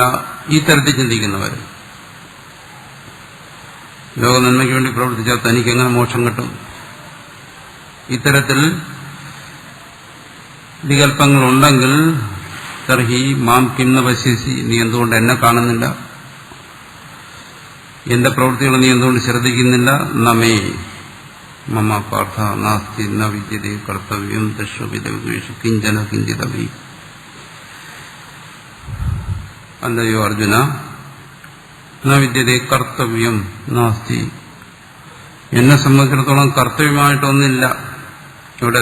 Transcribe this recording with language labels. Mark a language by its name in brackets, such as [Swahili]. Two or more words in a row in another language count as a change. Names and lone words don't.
[Malayalam] ഈ തരത്തിൽ ചിന്തിക്കുന്നവർ ലോക നന്മയ്ക്ക് വേണ്ടി പ്രവർത്തിച്ചാൽ തനിക്കെങ്ങനെ മോക്ഷം കിട്ടും? ഇത്തരത്തിൽ വികല്പങ്ങളുണ്ടെങ്കിൽ [Sanskrit] തർഹി മാം കിം ന പശ്യസി, [Malayalam] നീ എന്തുകൊണ്ട് എന്നെ കാണുന്നില്ല? എന്റെ പ്രവൃത്തികൾ നീ എന്തുകൊണ്ട് ശ്രദ്ധിക്കുന്നില്ല? [Sanskrit] നമേ മമ പാർത്ഥ നാസ്തി ന വിദ്യതേ കർത്തവ്യം ദശവിധേഷു കിഞ്ചന കിഞ്ചിതവി. [Malayalam] അല്ലയോ അർജുന, [Sanskrit] ന വിദ്യതേ കർത്തവ്യം നാസ്തി, [Malayalam] എന്നെ സംബന്ധിച്ചിടത്തോളം കർത്തവ്യമായിട്ടൊന്നില്ല ഇവിടെ.